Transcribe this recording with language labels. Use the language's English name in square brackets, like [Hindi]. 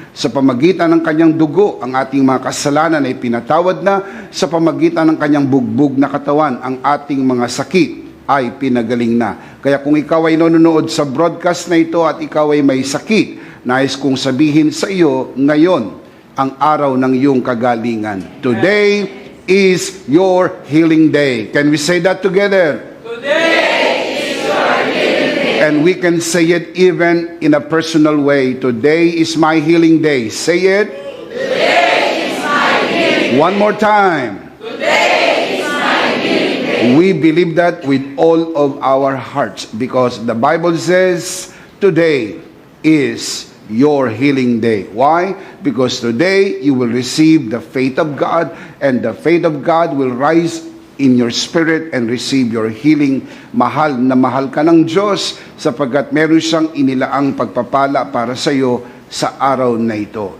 [Filipino] Sa pamagitan ng kanyang dugo, ang ating mga kasalanan ay pinatawad na. Sa pamagitan ng kanyang bugbog na katawan, ang ating mga sakit ay pinagaling na. Kaya kung ikaw ay nanonood sa broadcast na ito at ikaw ay may sakit, nais kong sabihin sa iyo, ngayon ang araw ng iyong kagalingan. [English] Today is your healing day. Can we say that together? Today is your healing day. And we can say it even in a personal way. Today is my healing day. Say it. Today is my healing day. One more time. Today is my healing day. We believe that with all of our hearts because the Bible says today is your healing day. Why? Because today you will receive the faith of God, and the faith of God will rise in your spirit and receive your healing. [Filipino] Mahal na mahal ka ng Diyos sapagkat meron siyang inilaang pagpapala para sa iyo sa araw na ito.